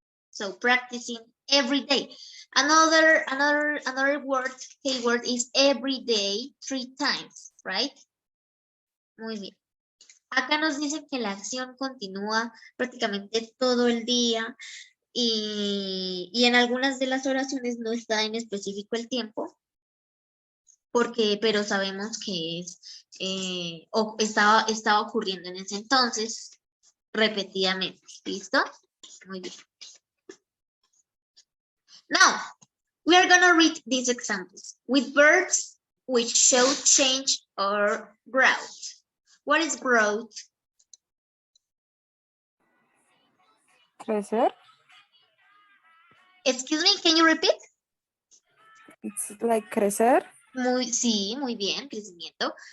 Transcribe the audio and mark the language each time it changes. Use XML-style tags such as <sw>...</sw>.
<en>So practicing every day. Another word, keyword is every day 3 times, right?</en> <es>Muy bien. Acá nos dicen que la acción continúa prácticamente todo el día y en algunas de las oraciones no está en específico el tiempo, pero sabemos que es estaba ocurriendo en ese entonces repetidamente. ¿Listo? Muy bien.</es> <en>Now, we are gonna read these examples with verbs which show change or growth. What is growth?</en> <es>Crecer.</es> <en>Excuse me, can you repeat? It's like crecer.</en> <es>Sí, muy bien, crecimiento.</es>